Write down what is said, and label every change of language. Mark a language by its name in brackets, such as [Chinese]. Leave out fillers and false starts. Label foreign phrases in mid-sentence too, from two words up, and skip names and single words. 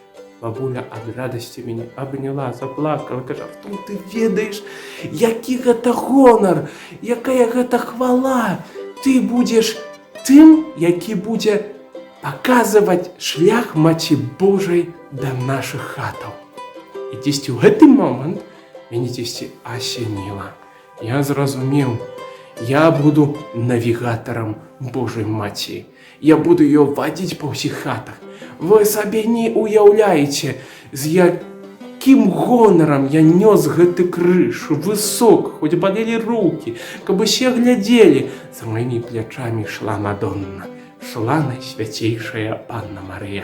[Belarusian] Бабуля ад радасці мяне абняла, заплакала, кажа: «Артур, ты ведаеш, які гэта гонар, якая гэта хвала, ты будзеш тым, які будзе паказваць шлях Маці Божай да нашых хатаў. І дзесьці ў гэты момант мяне дзесьці асеніла. Я зразумеў, я буду навігатарам Божай Маці. Я буду [Russian] ее водить [Belarusian] по ўсіх хатах. Вы сабе не уяўляеце, з якім гонарам я нёс гэты крыж, высок, хоць балелі рукі, каб усе глядзелі. За маімі плячамі шла Мадонна, шла Найсвяцейшая Панна Марыя.